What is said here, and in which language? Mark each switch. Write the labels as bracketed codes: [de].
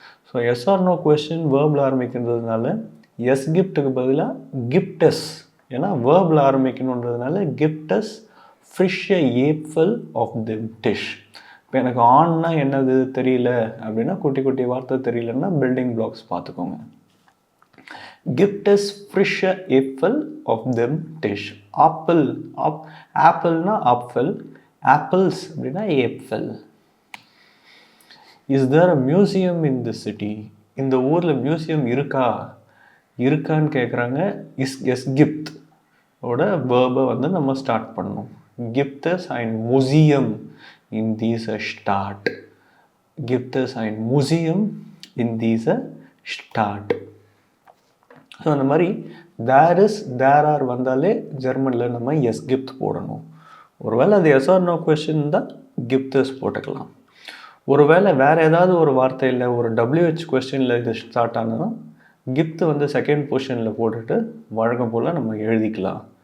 [ta] So S R no question waybill ஆரம்பிக்கின்றதுனால S கிஃப்ட்டுக்கு பதிலாக கிஃப்டஸ், ஏன்னா waybill ஆரம்பிக்கணுன்றதுனால கிஃப்டஸ் fish ஏப்ஃபல் of the dish. இப்போ எனக்கு ஆன்னா என்னது தெரியல அப்படின்னா, குட்டி குட்டி வார்த்தை தெரியலன்னா பில்டிங் பிளாக்ஸ் பார்த்துக்கோங்க. [de] Gibt es frische Äpfel auf dem Tisch? [ta] Apple ஆப்பிள்னா apple, apples அப்படின்னா ஏப்ஃபல். [en] Is there a museum in the city? [ta] இந்த ஊரில் மியூசியம் இருக்கான்னு கேட்குறாங்க. எஸ் கிப்ட் ஓட வேர்பை வந்து நம்ம ஸ்டார்ட் பண்ணணும். [de] Gibt es ein Museum in dieser Stadt? Gibt es ein Museum in dieser Stadt? [ta] So அந்த மாதிரி தேர் இஸ், தேர் ஆர் வந்தாலே ஜெர்மனில் நம்ம எஸ் கிப்ட் போடணும். ஒருவேளை அது எஸ் ஆர் நோ கொஸ்டின் தான் கிப்டஸ் போட்டுக்கலாம். ஒருவேளை வேறு ஏதாவது ஒரு வார்த்தையில் ஒரு WH கொஸ்டினில் இது ஸ்டார்ட் ஆனதுன்னா கிப்ட் வந்து செகண்ட் பொசிஷனில் போட்டுட்டு வழக்கம் போல் நம்ம எழுதிக்கலாம்.